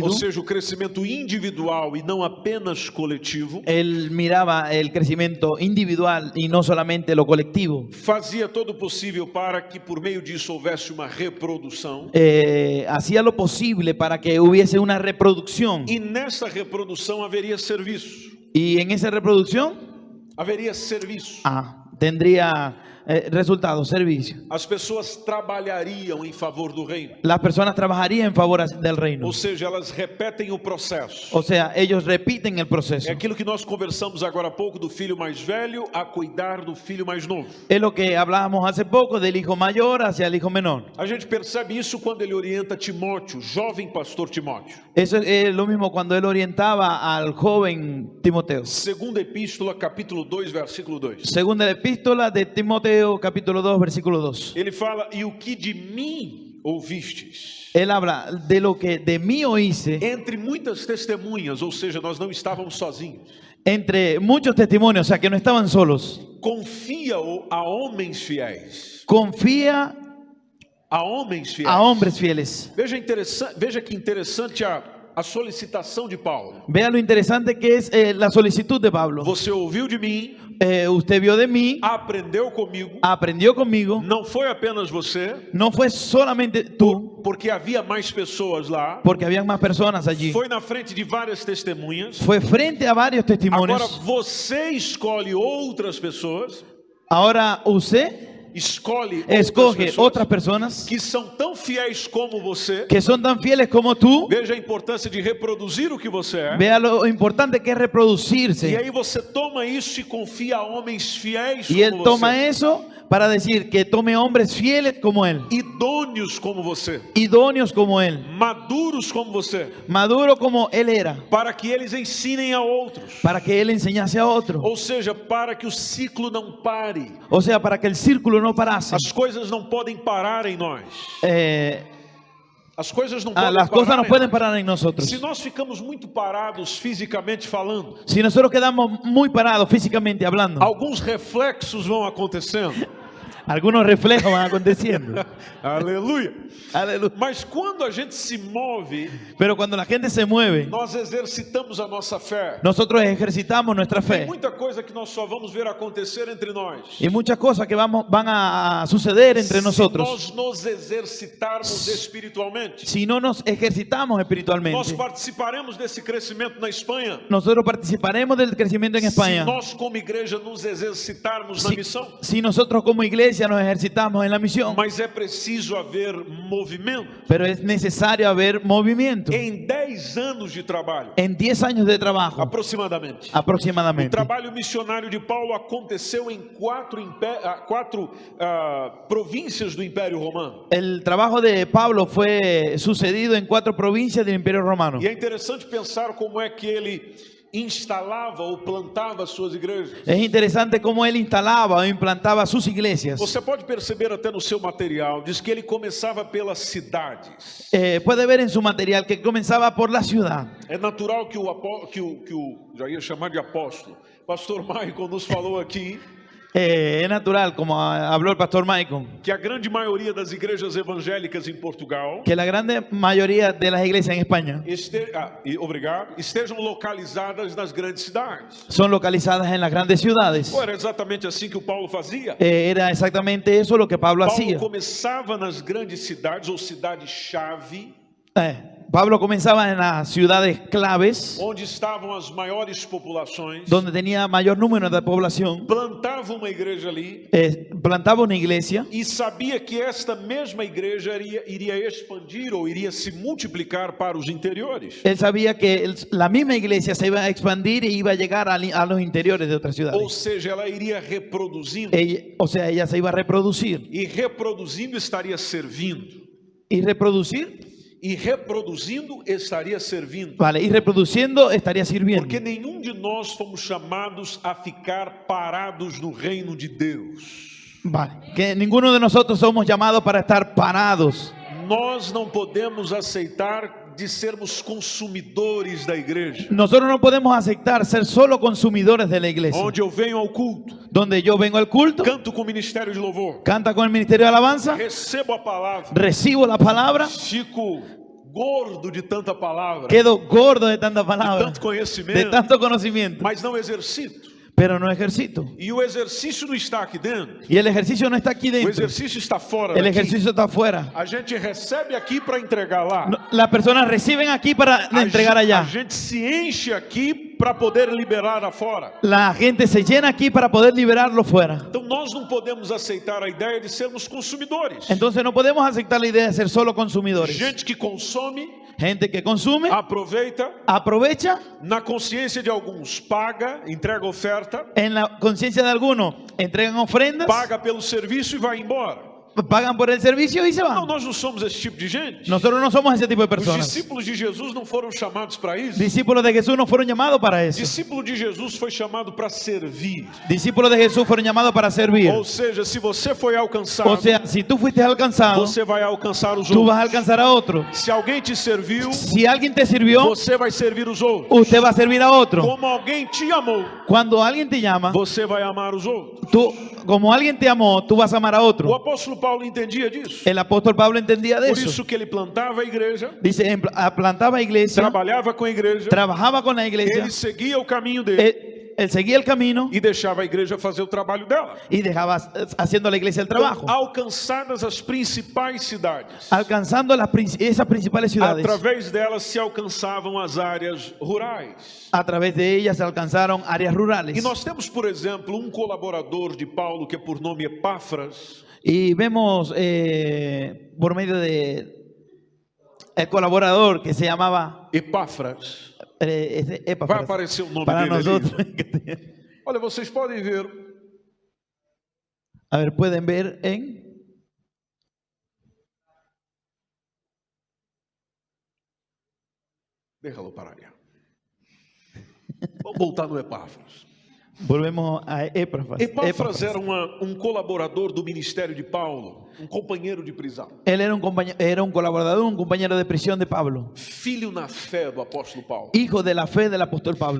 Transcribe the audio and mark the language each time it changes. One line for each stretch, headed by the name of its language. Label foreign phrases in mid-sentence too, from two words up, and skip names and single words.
Portuguese: ou seja, o crescimento individual e não apenas coletivo.
Spanish: él miraba el crecimiento individual y no solamente lo colectivo.
Portuguese: Fazia todo o possível para que por meio disso houvesse uma reprodução.
Spanish: Hacía lo posible para que hubiese una reproducción,
Portuguese: E nessa reprodução haveria serviço.
Spanish: y en esa reproducción
Portuguese: Haveria serviço.
Spanish: tendría resultados, servicio.
Portuguese: As pessoas trabalhariam em favor do reino.
Spanish: Las personas trabajarían en favor del reino.
Portuguese: Ou seja, elas repetem o processo.
Spanish: O sea, ellos repiten el proceso.
Portuguese: É aquilo que nós conversamos agora há pouco do filho mais velho a cuidar do filho mais novo.
Spanish: Es lo que hablábamos hace poco del hijo mayor hacia el hijo menor.
Portuguese: A gente percebe isso quando ele orienta Timóteo, jovem pastor Timóteo.
Spanish: Eso es lo mismo cuando él orientaba al joven Timoteo.
Portuguese: Segunda epístola, capítulo 2, versículo 2.
Spanish: Segunda epístola de Timoteo, capítulo 2, versículo 2.
Portuguese: Ele fala: "E o que de mim ouvistes?"
Spanish: Él habla de lo que de mí oíste,
Portuguese: Entre muitas testemunhas, ou seja, nós não estávamos sozinhos.
Spanish: entre muchos testimonios, o sea, que no estaban solos.
Portuguese: Confia-o a homens fiéis.
Spanish: Confía
Portuguese: A homens fiéis.
Spanish: a hombres fieles.
Portuguese: Veja que interessante a a solicitação de Paulo.
Spanish: Vea lo interesante que es la solicitud de Pablo.
Portuguese: Você ouviu de mim,
Spanish: Usted vio de mí,
Portuguese: aprendeu comigo,
Spanish: aprendió conmigo.
Portuguese: não foi apenas você,
Spanish: No fue solamente tú,
Portuguese: porque havia mais pessoas lá,
Spanish: porque habían más personas allí.
Portuguese: foi na frente de várias testemunhas.
Spanish: Fue frente a varios
Portuguese: Agora
Spanish: testimonios.
Portuguese: você escolhe outras pessoas,
Spanish: Ahora usted
Portuguese: escolhe
Spanish: escoge otras personas
Portuguese: que são tão fiéis como você.
Spanish: que son tan fieles como tú.
Portuguese: Veja a importância de reproduzir o que você é.
Spanish: Vea lo importante que es
Portuguese: E
Spanish: reproducirse.
Portuguese: aí você toma isso e confia a homens fiéis
Spanish: Y él
Portuguese: como
Spanish: toma
Portuguese: você,
Spanish: eso para decir que tome hombres fieles como él,
Portuguese: idôneos como você,
Spanish: idóneos como él,
Portuguese: maduros como você,
Spanish: maduro como él era,
Portuguese: para que eles ensinem a outros.
Spanish: para que él enseñase a otro.
Portuguese: Ou seja, para que o ciclo não pare.
Spanish: O sea, para que el círculo no parase.
Portuguese: As coisas não podem parar em nós. As coisas não podem
Spanish: Las
Portuguese: parar
Spanish: cosas no
Portuguese: em
Spanish: pueden
Portuguese: nós.
Spanish: parar en nosotros.
Portuguese: Se nós ficamos muito parados fisicamente falando,
Spanish: Si nosotros quedamos muy parados físicamente hablando,
Portuguese: alguns reflexos vão acontecendo.
Spanish: algunos reflejos van aconteciendo.
Portuguese: Aleluia.
Spanish: Aleluya.
Portuguese: Mas quando a gente se move,
Spanish: Pero cuando la gente se mueve,
Portuguese: nós exercitamos a nossa fé.
Spanish: nosotros ejercitamos nuestra
Portuguese: Tem
Spanish: fe.
Portuguese: muita coisa que nós só vamos ver acontecer entre nós.
Spanish: Y muchas cosas que van a suceder entre
Portuguese: Se
Spanish: nosotros
Portuguese: nós nos exercitarmos espiritualmente,
Spanish: si no nos ejercitamos
Portuguese: nós
Spanish: espiritualmente.
Portuguese: participaremos desse crescimento na Espanha.
Spanish: Nosotros participaremos del crecimiento en
Portuguese: Se
Spanish: España.
Portuguese: nós como igreja nos exercitarmos na missão.
Spanish: Si nosotros como iglesia nos ejercitamos en la misión.
Portuguese: Mas é preciso haver movimento.
Spanish: Pero es necesario haber movimiento.
Portuguese: Em 10 anos de trabalho,
Spanish: En 10 años de trabajo,
Portuguese: aproximadamente, o
Spanish: aproximadamente,
Portuguese: trabalho missionário de Paulo aconteceu em quatro províncias do Império Romano.
Spanish: el trabajo de Pablo fue sucedido en 4 provincias del Imperio Romano.
Portuguese: E é interessante pensar como é que ele instalava ou plantava suas igrejas.
Spanish: Es interesante cómo él instalaba o implantaba sus iglesias.
Portuguese: Você pode perceber até no seu material, diz que ele começava pelas cidades.
Spanish: Puede ver en su material que comenzaba por la ciudad.
Portuguese: É natural que já ia chamar de apóstolo, pastor Michael nos falou aqui
Spanish: Es natural, como habló el pastor Michael,
Portuguese: que a grande maioria das igrejas evangélicas em Portugal
Spanish: que la grande mayoría de las iglesias en España
Portuguese: estejam localizadas nas grandes cidades.
Spanish: son localizadas en las grandes ciudades.
Portuguese: Era exatamente assim que o Paulo fazia.
Spanish: Era exactamente eso lo que Pablo
Portuguese: Paulo
Spanish: hacía.
Portuguese: começava nas grandes cidades ou cidades-chave,
Spanish: Pablo comenzaba en las ciudades claves,
Portuguese: onde estavam as maiores populações,
Spanish: donde tenía mayor número de población,
Portuguese: plantava uma igreja ali
Spanish: plantaba una iglesia
Portuguese: e sabia que esta mesma igreja iria expandir ou iria se multiplicar para os interiores.
Spanish: Él sabía que la misma iglesia se iba a expandir y iba a llegar a los interiores de otras
Portuguese: Ou
Spanish: ciudades.
Portuguese: seja, ela iria reproduzindo
Spanish: Ella se iba a reproducir.
Portuguese: e reproduzindo estaria servindo.
Spanish: Y reproducir,
Portuguese: E reproduzindo estaria servindo.
Spanish: vale, y reproduciendo estaría sirviendo.
Portuguese: Porque nenhum de nós fomos chamados a ficar parados no reino de Deus.
Spanish: Vale, que ninguno de nosotros somos llamados para estar parados.
Portuguese: Nós não podemos aceitar de sermos consumidores da igreja.
Spanish: Nosotros no podemos aceptar ser solo consumidores de la iglesia.
Portuguese: Onde eu venho ao culto,
Spanish: Donde yo vengo al culto,
Portuguese: canto com o ministério de louvor,
Spanish: canta con el ministerio de alabanza,
Portuguese: recebo a palavra,
Spanish: recibo la palabra,
Portuguese: fico gordo de tanta palavra,
Spanish: quedo gordo de tanta
Portuguese: de
Spanish: palabra,
Portuguese: tanto de conhecimento,
Spanish: tanto conocimiento,
Portuguese: mas não exercito.
Spanish: pero no ejercito.
Portuguese: E o exercício não está aqui dentro.
Spanish: Y el ejercicio no está aquí
Portuguese: O
Spanish: dentro,
Portuguese: exercício está fora
Spanish: el
Portuguese: daqui.
Spanish: ejercicio está afuera.
Portuguese: A gente recebe aqui para entregar lá.
Spanish: Las personas reciben aquí para entregar
Portuguese: A
Spanish: allá.
Portuguese: gente se enche aqui para poder liberar afora.
Spanish: La gente se llena aquí para poder liberarlo fuera.
Portuguese: Então nós não podemos aceitar a ideia de sermos consumidores.
Spanish: Entonces no podemos aceptar la idea de ser solo consumidores.
Portuguese: Gente que consome,
Spanish: Gente que consume,
Portuguese: aproveita,
Spanish: aprovecha,
Portuguese: na consciência de alguns paga, entrega oferta,
Spanish: en la conciencia de algunos entregan ofrendas,
Portuguese: paga pelo serviço e vai embora.
Spanish: pagan por el servicio y se
Portuguese: Não,
Spanish: van.
Portuguese: nós não somos esse tipo de gente.
Spanish: Nosotros no somos ese tipo de
Portuguese: Os
Spanish: personas.
Portuguese: discípulos de Jesus não foram chamados para isso.
Spanish: Discípulos de Jesús no fueron llamados para eso.
Portuguese: Discípulo de Jesus foi chamado para servir.
Spanish: Discípulos de Jesús fueron llamados para servir.
Portuguese: Ou seja, se você foi alcançado,
Spanish: O sea, si tú fuiste alcanzado,
Portuguese: você vai alcançar os
Spanish: tú vas a
Portuguese: outros.
Spanish: alcanzar a otro.
Portuguese: Se alguém te serviu,
Spanish: Si alguien te sirvió,
Portuguese: você vai servir os outros.
Spanish: usted va a servir a otro.
Portuguese: Como alguém te amou,
Spanish: Cuando alguien te llama,
Portuguese: você vai amar os outros.
Spanish: tú, como alguien te amó, tú vas a amar a
Portuguese: O
Spanish: otro.
Portuguese: apóstolo Paulo entendia disso.
Spanish: El apóstol Pablo entendía de
Portuguese: Por
Spanish: eso.
Portuguese: isso que ele plantava a igreja,
Spanish: Dice, plantaba iglesia,
Portuguese: trabalhava com a igreja,
Spanish: trabajaba con la iglesia,
Portuguese: ele seguia o caminho dele
Spanish: él seguía el camino
Portuguese: e deixava a igreja fazer o trabalho dela.
Spanish: y dejaba haciendo la iglesia el trabajo,
Portuguese: Alcançadas as principais cidades,
Spanish: alcanzando esas principales ciudades.
Portuguese: através delas se alcançavam as áreas rurais.
Spanish: A través de ellas se alcanzaron áreas rurales.
Portuguese: E nós temos, por exemplo, colaborador de Paulo que é por nome Epáfras.
Spanish: Y vemos por medio de el colaborador que se llamaba Epáfras. Epáfras,
Portuguese: Vai aparecer o nome
Spanish: para
Portuguese: dele
Spanish: nosotros.
Portuguese: ali. Olha, vocês podem ver.
Spanish: A ver, pueden ver en... Déjalo para allá.
Portuguese: Vamos voltar no Epáfras.
Spanish: Volvemos a Epáfras.
Portuguese: Epáfras era colaborador do ministério de Paulo, companheiro de prisão.
Spanish: Él era un colaborador, un compañero de prisión de Pablo.
Portuguese: Filho na fé do apóstolo Paulo.
Spanish: Hijo de la fe del apóstol Pablo.